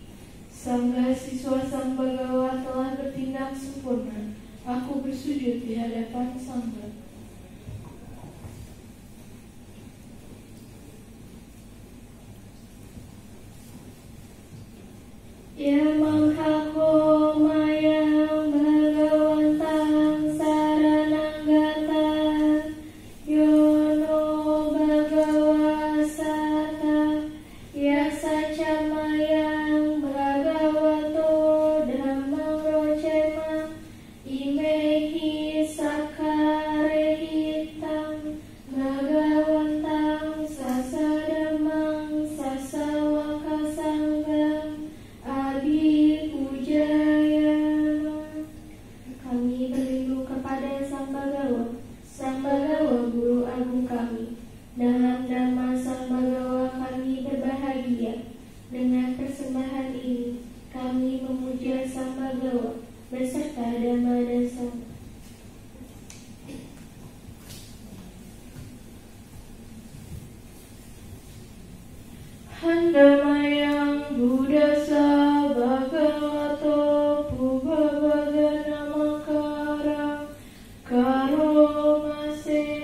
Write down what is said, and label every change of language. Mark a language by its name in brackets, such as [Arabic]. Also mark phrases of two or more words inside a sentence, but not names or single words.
[Indonesian] Sangga siswa Sang Bhagawa telah bertindak sempurna. Aku bersujud di hadapan Sangga. [Pali] Ya Manghako Mayang Bhagawantang Sarananggata Yono Bhagawasata. Ya Sacamayang Bhagavato Dhammang Rocema Imehi Sakarehitang Bhagawantang Sasadamang Sasawakasanggam Adi Pujayama. [Indonesian] Kami berlindung kepada Sang Bhagawa, Sang Bhagawa Guru Agung kami. Dalam Dhamma Sang Bhagawa kami berbahagia. Dengan persembahan ini kami memuja Sang Bhagawa beserta Dhamma dan Sangha. [Pali] Handamayang Buddhasa Bhagavato Pubhavaga Namakara Karomase.